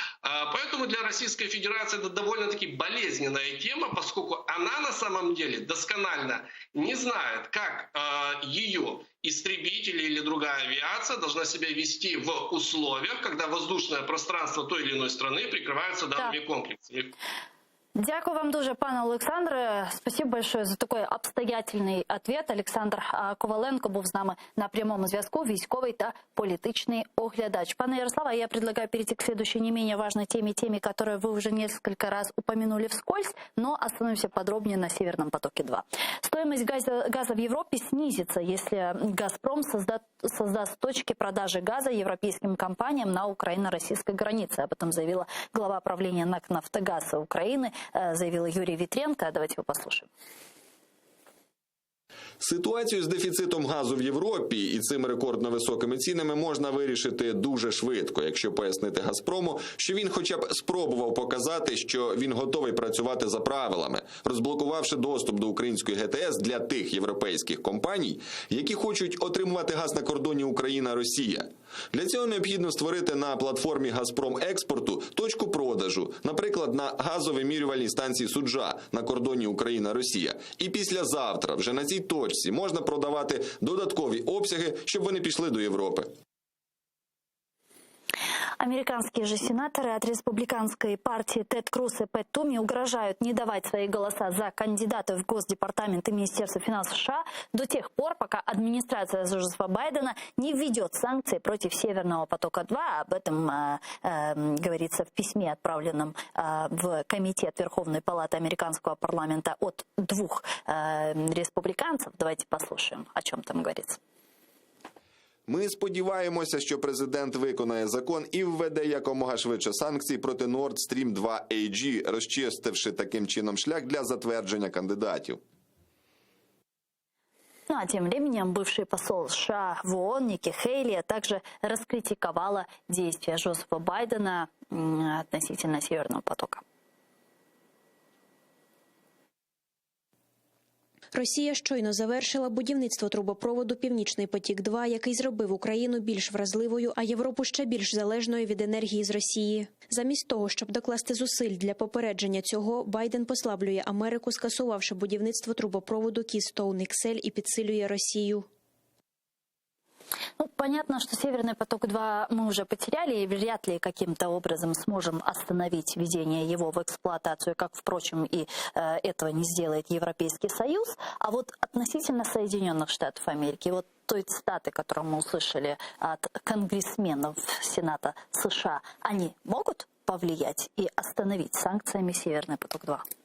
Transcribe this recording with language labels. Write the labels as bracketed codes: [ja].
[ru] Поэтому для Российской Федерации это довольно-таки болезненная тема, поскольку она на самом деле досконально не знает, как ее истребители или другая авиация должна себя вести в условиях, когда воздушное пространство той или иной страны прикрывается данными комплексами. [uk] Дякую вам дуже, пане Олександре. [ru] Спасибо большое за такой обстоятельний ответ. [uk] Олександр Коваленко був з нами на прямому зв'язку, військовий та політичний оглядач. [ru] Пане Ярославе, я предлагаю перейти к следующей не менее важной теме, которую вы уже несколько раз упомянули вскользь, но остановимся подробнее на Северном потоке-2. Стоимость газа в Европе снизится, если «Газпром» создаст точки продажи газа европейским компаниям на украино-российской границе. Об этом заявила глава правления НАК «Нафтогаза» Украины, заявил Юрій Вітренко. [uk] Давайте його послухаємо. Ситуацію з дефіцитом газу в Європі і цими рекордно високими цінами можна вирішити дуже швидко, якщо пояснити «Газпрому», що він хоча б спробував показати, що він готовий працювати за правилами, розблокувавши доступ до української ГТС для тих європейських компаній, які хочуть отримувати газ на кордоні Україна-Росія. Для цього необхідно створити на платформі «Газпром експорту» точку продажу, наприклад, на газовимірювальній станції «Суджа» на кордоні Україна-Росія. І післязавтра вже на цій точці можна продавати додаткові обсяги, щоб вони пішли до Європи. [ru] Американские же сенаторы от республиканской партии Тед Круз и Пэт Туми угрожают не давать свои голоса за кандидатов в Госдепартамент и Министерство финансов США до тех пор, пока администрация Джозефа Байдена не введет санкции против Северного потока-2. Об этом говорится в письме, отправленном в Комитет Верховной Палаты американского парламента от 2 республиканцев. Давайте послушаем, о чем там говорится. [uk] Ми сподіваємося, що президент виконає закон і введе якомога швидше санкції проти Nord Stream 2 AG, розчистивши таким чином шлях для затвердження кандидатів. [ru] Ну а тем временем бывший посол США в ООН Ники Хейли также раскритиковала действия Джозефа Байдена относительно Северного потока. [uk] Росія щойно завершила будівництво трубопроводу «Північний потік-2», який зробив Україну більш вразливою, а Європу ще більш залежною від енергії з Росії. Замість того, щоб докласти зусиль для попередження цього, Байден послаблює Америку, скасувавши будівництво трубопроводу Keystone XL і підсилює Росію. [ru] Ну, понятно, что Северный поток-2 мы уже потеряли и вряд ли каким-то образом сможем остановить введение его в эксплуатацию, как, впрочем, и этого не сделает Европейский Союз. А вот относительно Соединенных Штатов Америки, вот той цитаты, которую мы услышали от конгрессменов Сената США, они могут повлиять и остановить санкциями Северный поток-2?